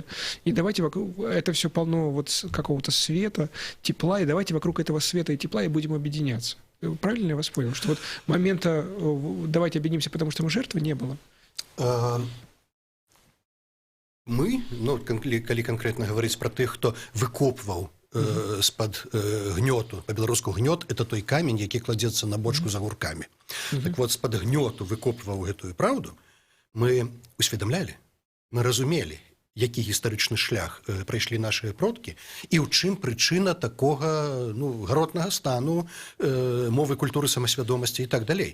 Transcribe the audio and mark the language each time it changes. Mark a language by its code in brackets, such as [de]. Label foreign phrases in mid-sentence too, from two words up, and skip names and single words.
[ru] И давайте это все полно вот какого-то света, тепла, и давайте вокруг этого света и тепла и будем объединяться. Правильно я вас понял? Что вот момента «давайте объединимся, потому что мы жертвы» не было? Мы, ну, калі конкретно говорить про тех, [be] хто выкопваў з-пад гнёту, [ru] по-беларуску гнёт — это [be] той камень, які кладзецца на бочку за гуркамі. Так вот, з-пад гнёту выкопваў гэтую праўду, мы усведамлялі, мы разумелі, які гістарычны шлях прайшлі нашыя продкі і ў чым прычына такога, ну, гаротнага стану мовы, культуры, самасвядомасці і так далей.